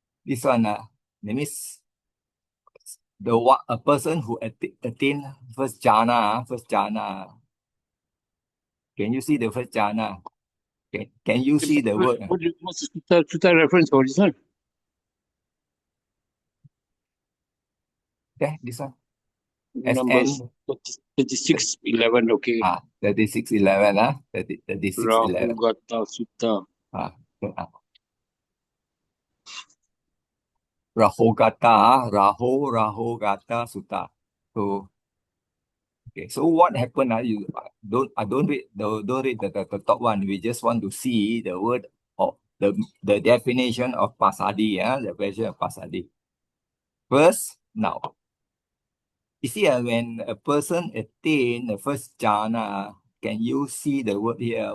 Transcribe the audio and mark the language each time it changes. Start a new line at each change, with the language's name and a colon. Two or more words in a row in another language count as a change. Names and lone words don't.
English: This one, that means a person who attain first jhana. Can you see the first jhana? Can you see the word? What's the sutta reference for this one? Okay, this one. Numbers 36:11. Okay. 36:11. 36:11. Rahugata Sutta. Rahogata Sutta. So okay, so what happened? You don't read the top one. We just want to see the word of the definition of passaddhi, the definition of passaddhi. First, now, you see, when a person attain the first jhana, can you see the word here?